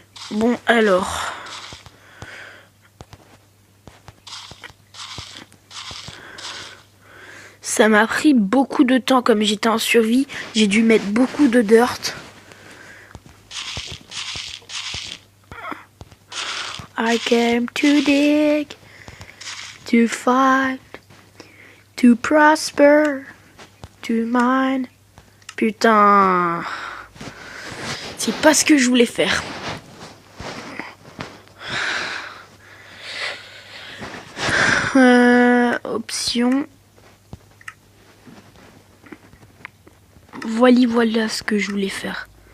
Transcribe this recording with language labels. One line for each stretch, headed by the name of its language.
French: Bon alors, ça m'a pris beaucoup de temps comme j'étais en survie, j'ai dû mettre beaucoup de dirt.
English: I came to dig, to fight, to prosper, to mine.
French: Putain, c'est pas ce que je voulais faire. Option. Voilà ce que je voulais faire.